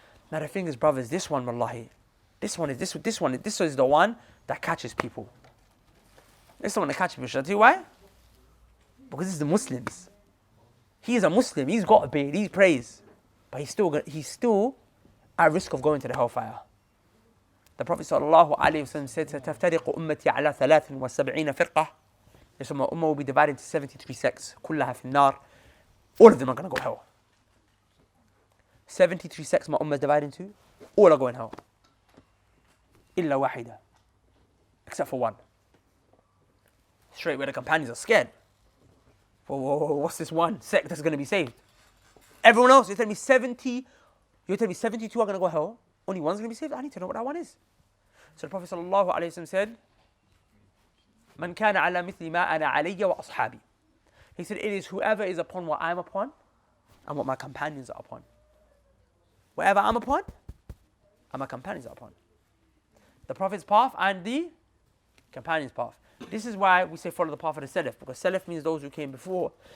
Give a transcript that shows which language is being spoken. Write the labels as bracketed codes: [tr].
[en] Now the thing is, brothers, this one, wallahi, this is the one that catches people. This is the one that catches people. Shall I tell you why? Because this is the Muslims. He is a Muslim, he's got a beard, he prays. But he's still at risk of going to the hellfire. The Prophet ﷺ said, [ar] سَتَفْتَرِقُ أُمَّتِي عَلَى 73 فِرْقَةٍ. [en] Yes, my ummah will be divided into 73 sects. [ar] كُلَّهَا فِي النَّارِ. [en] All of them are going to go hell. 73 sects my ummah is divided into, all are going hell. [ar] إِلَّا وَاحِدًا. [en] Except for one. Straight where the companions are scared. Whoa, what's this one sect that's going to be saved? Everyone else, you're telling me 72 are going to go hell? Only one's going to be saved? I need to know what that one is. So the Prophet ﷺ said, [ar] مَنْ كَانَ عَلَى مِثْلِ مَا أَنَا عَلَيَّ وَأَصْحَابِي. [en] He said, it is whoever is upon what I'm upon and what my companions are upon. Whatever I'm upon and my companions are upon. The Prophet's path and the companions' path. This is why we say follow the path of the Salaf, because Salaf means those who came before.